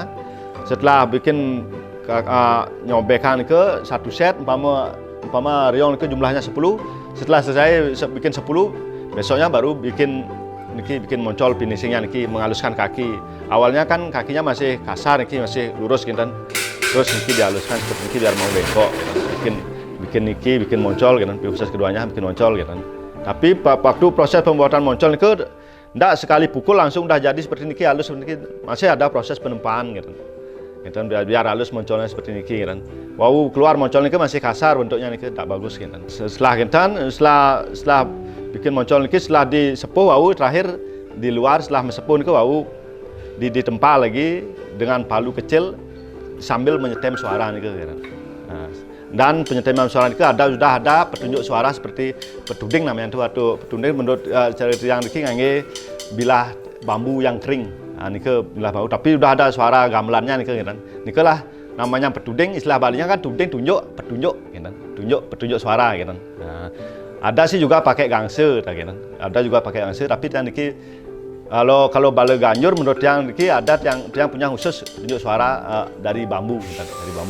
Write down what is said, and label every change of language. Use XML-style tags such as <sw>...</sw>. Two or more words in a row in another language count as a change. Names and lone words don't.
<id>Setelah bikin nyobekan nih 1 set umpama reong nih jumlahnya 10. Setelah selesai bikin 10 besoknya baru bikin niki bikin moncol finishingnya niki menghaluskan kaki. Awalnya kan kakinya masih kasar niki masih lurus kinten. Terus niki dihaluskan seperti niki biar mau bengkok. Bikin niki bikin moncol gitu. Proses keduanya bikin moncol gitu. Tapi waktu proses pembuatan moncol niku ndak sekali pukul langsung udah jadi seperti niki halus seperti niki. Masih ada proses penempaan gitu. Gitu biar halus moncolnya seperti niki kan. Wow, keluar moncol niki masih kasar bentuknya niki tak bagus gitu. Setelah bikin moncol niki setelah disepuh wow terakhir di luar setelah mesepuh niki wow ditempa lagi dengan palu kecil sambil menyetem suara niki gitu. Nah, dan penyeteman suara niki sudah ada petunjuk suara seperti petuding namanya itu atau petuding menurut cerita yang</id> <jv>niki ngangge</jv> <id>bilah bambu yang kering. Nah, nike bilah bau, tapi udah ada suara gamelannya nike gitu. Nike lah namanya petuding, istilah Balinya kan tuding tunjuk, petunjuk gitu. Petunjuk suara gitu. Nah, ada sih juga pakai gangse gitu. Ada juga pakai gangse, tapi yang niki kalau bale ganjur menurut yang niki ada yang punya khusus petunjuk suara dari bambu gitu, dari bambu.</id>